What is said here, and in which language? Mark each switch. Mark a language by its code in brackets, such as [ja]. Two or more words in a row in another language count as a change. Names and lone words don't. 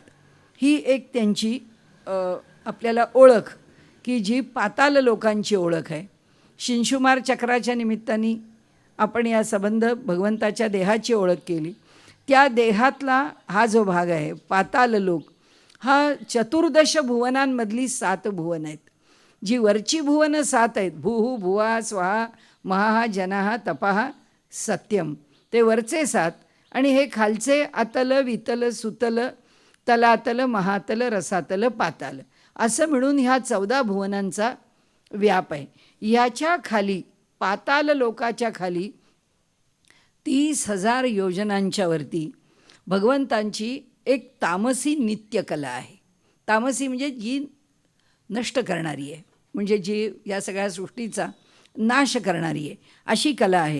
[mr] ही एक त्यांची आपल्याला ओळख की जी पाताल लोकांची ओळख आहे. शिंशुमार चक्राच्या निमित्ताने आपण या संबंध भगवंताच्या देहाची ओळख केली. त्या देहातला हा जो भाग आहे पाताल लोक, हा 14 भुवनांमधली 7 भुवन आहेत. जी वरची भुवनं 7 आहेत, [sa] भूः भुवा स्वाहा महाः जनाः तपाः सत्यम, [mr] ते वरचे 7. आणि हे खालचे अतल वितल सुतल तलातल महातल रसातल पाताल असं मिळून ह्या 14 भुवनांचा व्याप आहे. याच्या खाली पाताल लोकाच्या खाली 30,000 योजनांच्या वरती भगवंतांची एक तामसी नित्यकला आहे. तामसी म्हणजे जी नष्ट करणारी आहे, म्हणजे जी या सगळ्या सृष्टीचा नाश करणारी आहे अशी कला आहे.